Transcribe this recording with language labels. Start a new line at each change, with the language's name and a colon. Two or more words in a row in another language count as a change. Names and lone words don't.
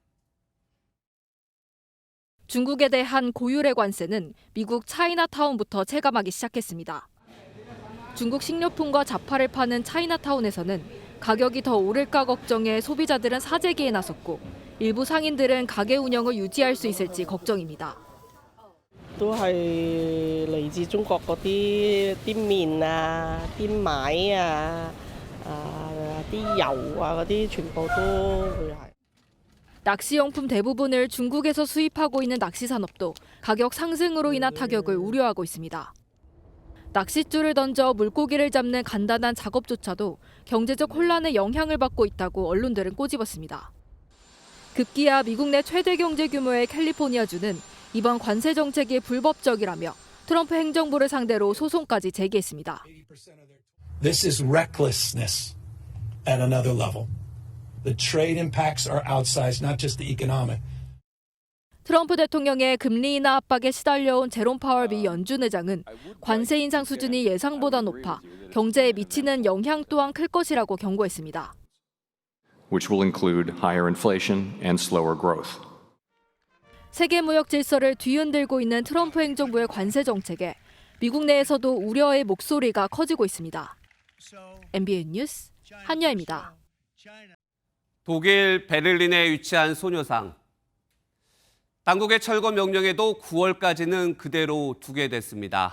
Korean: 중국에 대한 고율의 관세는 미국 차이나타운부터 체감하기 시작했습니다. 중국 식료품과 잡화를 파는 차이나타운에서는 가격이 더 오를까 걱정해 소비자들은 사재기에 나섰고 일부 상인들은 가게 운영을 유지할 수 있을지 걱정입니다.
Cantonese: 都係嚟自中國嗰啲麵啊、米啊、啲油啊嗰啲全部都會係。
Korean: 낚시용품 대부분을 중국에서 수입하고 있는 낚시산업도 가격 상승으로 인한 타격을 우려하고 있습니다. 낚싯줄을 던져 물고기를 잡는 간단한 작업조차도 경제적 혼란에 영향을 받고 있다고 언론들은 꼬집었습니다. 급기야 미국 내 최대 경제 규모의 캘리포니아주는 이번 관세 정책이 불법적이라며 트럼프 행정부를 상대로 소송까지 제기했습니다.
English: This is recklessness at another level. The trade impacts are outsized, not just the economic.
Korean: 트럼프 대통령의 금리 인하 압박에 시달려온 제롬 파월 미 연준 의장은 관세 인상 수준이 예상보다 높아 경제에 미치는 영향 또한 클 것이라고 경고했습니다.
English: Which will include higher inflation and slower growth.
Korean: 세계 무역 질서를 뒤흔들고 있는 트럼프 행정부의 관세 정책에 미국 내에서도 우려의 목소리가 커지고 있습니다. MBN 뉴스 한여입니다. 독일 베를린에 위치한 소녀상. 당국의 철거 명령에도 9월까지는 그대로 두게 됐습니다.